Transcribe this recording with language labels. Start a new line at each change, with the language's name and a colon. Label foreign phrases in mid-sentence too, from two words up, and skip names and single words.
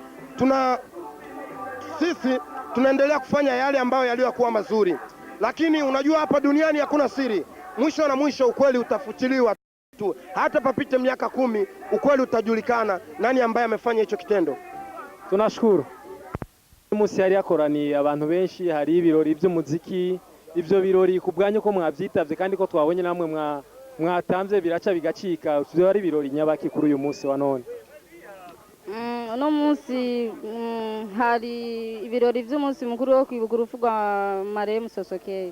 Swahili: Sisi tunaendelea kufanya yale ambayo yaliyokuwa mazuri, lakini unajua hapa duniani hakuna siri. Mwisho na mwisho ukweli utafutiliwa tu, hata papite miaka 10 ukweli utajulikana nani ambaye amefanya hicho kitendo. Tunashukuru.
Rundi: Umunsi hari yakoraniye abantu benshi, hari ibirori by'umuziki. Ivyo birori kubwanyu ko mwavyitavye kandi ko twabonye namwe mwatamvye biraca bigacika, byo ari birori nyabaki kuri uyu munsi wa none? Uno munsi hari ibirori by'umunsi mukuru wo kwibuka urupfu rwa marehemu Sosoke.